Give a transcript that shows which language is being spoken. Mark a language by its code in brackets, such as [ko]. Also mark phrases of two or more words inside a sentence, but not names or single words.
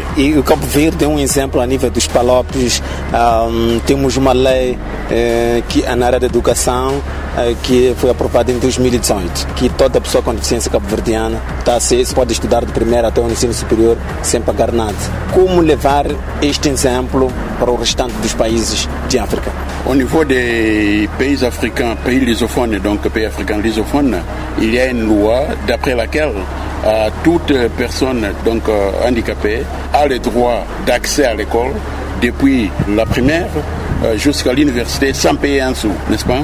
[pt] E o Cabo Verde é um exemplo a nível dos PALOPs. Temos uma lei que na área da educação que foi aprovada em 2018, que toda pessoa com deficiência cabo-verdiana pode estudar do primeiro até o ensino superior sem pagar nada. Como levar este exemplo para o restante dos países de África? [fr] Au niveau des pays africains, pays lusophones, donc pays africains lusophones, il y a une loi d'après laquelle toute personne donc handicapée a le droit d'accès à l'école depuis la primaire jusqu'à l'université sans payer un sou, n'est-ce pas?